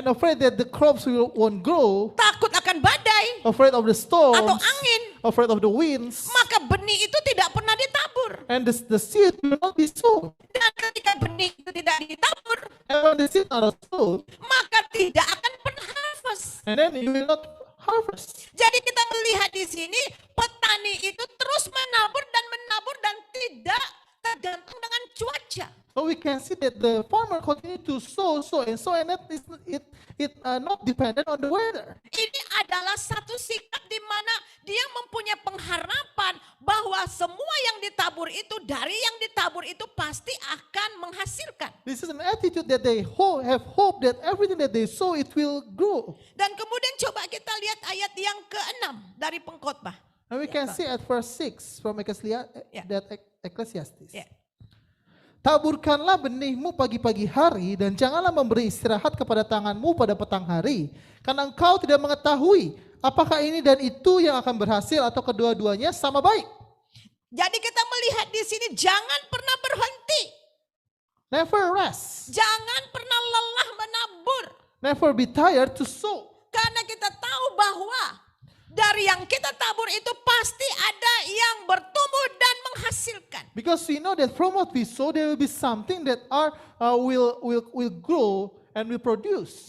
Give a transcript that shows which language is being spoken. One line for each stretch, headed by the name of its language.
English: and afraid that the crops won't grow,
Indonesian: takut akan badai
English: afraid of the storms,
Indonesian: atau angin,
English: afraid of the winds,
Indonesian: maka benih itu tidak pernah ditabur.
English: and the seed will not be sown.
Indonesian: Dan ketika benih itu tidak ditabur,
English: And when the seed are sown,
Indonesian: maka tidak akan pernah harvest.
English: and then you will not harvest.
Indonesian: Jadi kita melihat di sini petani itu terus menabur dan tidak tergantung dengan cuaca.
English: So we can see that the farmer continue to sow, and that is it not dependent on the weather.
Indonesian: Ini adalah satu sikap di mana dia mempunyai pengharapan bahwa semua yang ditabur itu, dari yang ditabur itu pasti akan menghasilkan.
English: This is an attitude that they have hope that everything that they sow it will grow.
Indonesian: Dan kemudian coba kita lihat ayat yang ke-6 dari Pengkhotbah.
English: And we can see at verse 6 from Yeah. Ecclesiastes. Ya.
Indonesian: Taburkanlah benihmu pagi-pagi hari dan janganlah memberi istirahat kepada tanganmu pada petang hari. Karena engkau tidak mengetahui apakah ini dan itu yang akan berhasil atau kedua-duanya sama baik. Jadi kita melihat di sini jangan pernah berhenti.
English: Never rest.
Indonesian: Jangan pernah lelah menabur.
English: Never be tired to sow.
Indonesian: Karena kita tahu bahwa dari yang kita tabur itu pasti ada yang bertumbuh dan menghasilkan.
English: Because we know that from what we sow there will be something that will grow and will produce.